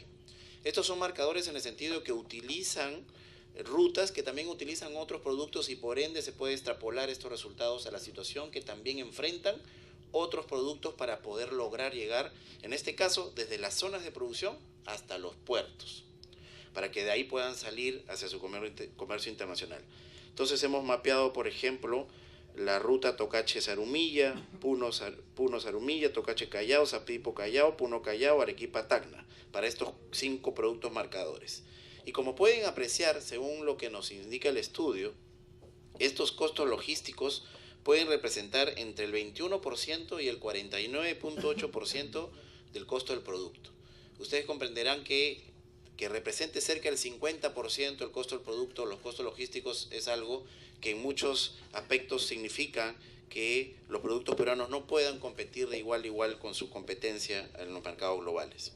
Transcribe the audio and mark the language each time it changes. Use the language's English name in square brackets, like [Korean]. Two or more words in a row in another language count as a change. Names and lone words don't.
[Spanish] Estos son marcadores en el sentido que utilizan rutas que también utilizan otros productos y por ende se puede extrapolar estos resultados a la situación que también enfrentan otros productos para poder lograr llegar, en este caso, desde las zonas de producción hasta los puertos, para que de ahí puedan salir hacia su comercio internacional. Entonces hemos mapeado, por ejemplo, la ruta Tocache-Zarumilla, Puno-Zarumilla, Tocache-Callao, Sapipo-Callao, Puno-Callao, Arequipa-Tacna, para estos 5 productos marcadores. Y como pueden apreciar, según lo que nos indica el estudio, estos costos logísticos pueden representar entre el 21% y el 49.8% del costo del producto. Ustedes comprenderán que represente cerca del 50% el costo del producto, los costos logísticos, es algo que en muchos aspectos significa que los productos peruanos no puedan competir de igual a igual con su competencia en los mercados globales.